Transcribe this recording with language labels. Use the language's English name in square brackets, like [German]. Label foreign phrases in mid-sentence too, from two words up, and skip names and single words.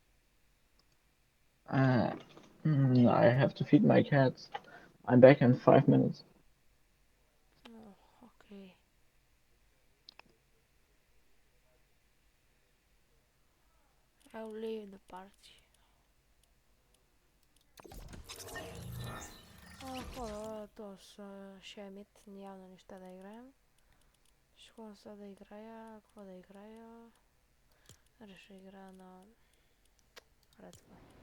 [English] I have to feed my cats. I'm back in 5 minutes. Oh, okay. I'll leave the party. [Bulgarian] Хора, то с Шемит явно неща да играем. Ще ходя сега да играя. Какво да играя? Реша играя на Редфа.